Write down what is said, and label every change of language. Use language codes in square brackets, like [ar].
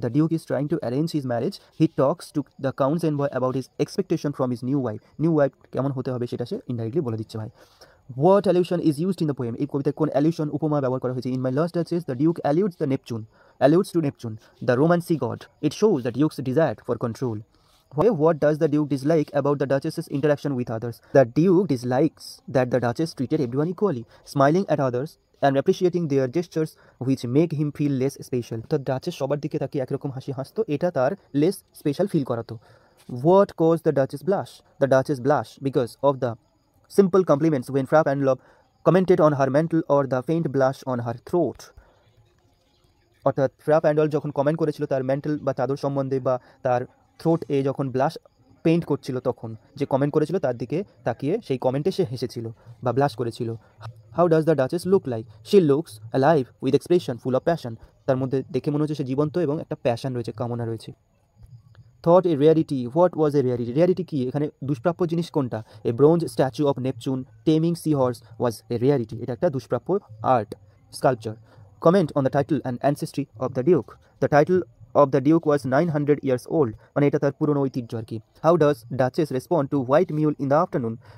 [en] the Duke is trying to arrange his marriage, he talks to the count's envoy about his expectation from his [bn] new wife, new wife কেমন হতে হবে সেটা সে indirectly বলে দিচ্ছে ভাই। [en] what allusion is used in the poem, [bn] এই কবিতায় কোন অ্যালিউশন, উপমা ব্যবহার করা হয়েছে? [en] In My Last Duchess the Duke alludes the Neptune, alludes to Neptune, the Roman sea god. It shows the Duke's desire for control. What does the Duke dislike about the Duchess's interaction with others? The Duke dislikes that the Duchess treated everyone equally, smiling at others and appreciating their gestures which make him feel less special. [bn] The Duchess সবার দিকে তাকিয়ে একরকম হাসি হাসতো, এটা তার [en] less special [bn] feel করাতো। [en] What caused the Duchess blush? The Duchess blush because of the simple compliments when Fra Penelope commented on her mantle or the faint blush on her throat. [bn] অর্থাৎ ফ্রা প্যান্ডল যখন কমেন্ট করেছিল তার mental বা চাদর সম্বন্ধে, বা তার থ্রোট এ যখন ব্লাশ পেইন্ট করছিল, তখন যে কমেন্ট করেছিল তার দিকে তাকিয়ে সেই কমেন্টে সে হেসেছিল বা ব্লাশ করেছিল। [en] How does the duchess look like? She looks alive with expression full of passion, [bn] তার মধ্যে দেখে মনে হচ্ছে সে জীবন্ত এবং একটা প্যাশন রয়েছে, কামনা রয়েছে। [en] Thought a rarity, what was a rarity, rarity কি? [bn] এখানে দুষ্প্রাপ্য জিনিস কোনটা? [en] a bronze statue of Neptune taming sea horse was a rarity, [bn] এটা একটা দুষ্প্রাপ্য art sculpture. [en] Comment on the title and ancestry of the Duke. The title of the Duke was 900 years old, [bn] মানে এটা তার পুরনো ঐতিহ্য আর কি। [en] How does Duchess respond to white mule in the afternoon?